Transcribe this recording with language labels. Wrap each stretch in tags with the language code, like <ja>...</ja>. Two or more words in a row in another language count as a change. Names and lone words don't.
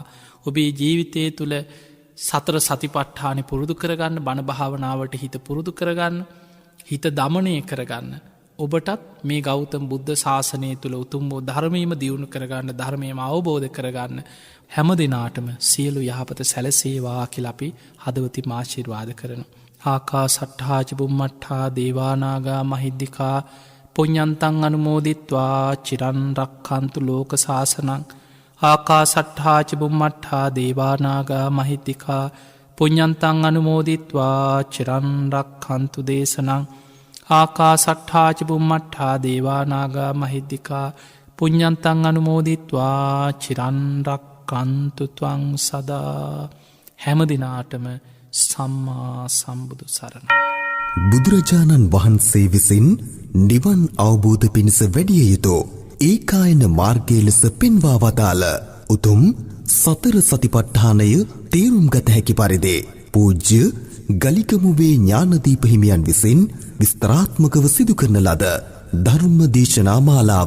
<si>ඔබේ ජීවිතය තුළ සතර සතිපට්ඨානය පුරුදු කරගන්න බණ භාවනාවට හිත පුරුදු කරගන්න හිත දමනය කරගන්න. ඔබටත් මේ ගෞතම බුද්ධ ශාසනය තුළ උතුම් වූ ධර්මීම දියුණු කරගන්න ධර්මයම අවබෝධ කරගන්න හැම දෙනාටම සියලු යහපත සැලසේවා කියලපි හදවති මාශිර්වාද කරන.</si> <pi>ආකා සට්හාච බුම්මට්හා දේවානාගා මහිද්දිකා පුඤ්ඤන්තං අනුමෝදිත්වා චිරන්රක්කන්තු ලෝක ශාසනං. ආකා සට්හාච බුම්මට්හා දේවානාගා මහිද්දිකා පුඤ්ඤන්තං අනුමෝදිත්වා චිරන්රක්කන්තු දේශනං. ආකා සට්හාච බුම්මට්හා දේවානාගා මහිද්දිකා පුඤ්ඤන්තං අනුමෝදිත්වා චිරන්රක්කන්තු ත්වං සදා.</pi> <si>හැම දිනාටම සම්මා සම්බුදු සරණ. බුදුරජාණන් වහන්සේ විසින් නිවන් අවබෝධ පිණිස වැඩිය යුතු ඒකායන මාර්ගය ලෙස පෙන්වා වදාළ උතුම් සතර සතිපට්ඨානය තේරුම් ගත හැකි පරිදි පූජ්‍ය ගලිකමුවේ ඥානදීප හිමියන් විසින් විස්තරාත්මකව සිදු කරන ලද ධර්ම දේශනා මාලාව.</si>